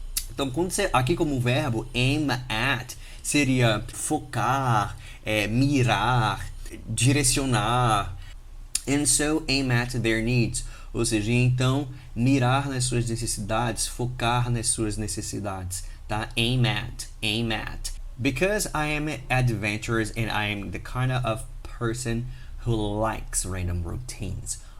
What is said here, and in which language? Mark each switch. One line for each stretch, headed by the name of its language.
Portuguese: Então, quando você, aqui como verbo, aim at, seria focar, mirar, direcionar.
English: And so aim at their needs.
Portuguese: Ou seja, então mirar nas suas necessidades, focar nas suas necessidades, tá?
English: Aim at. Because I am adventurous and I am the kind of person who likes random routines.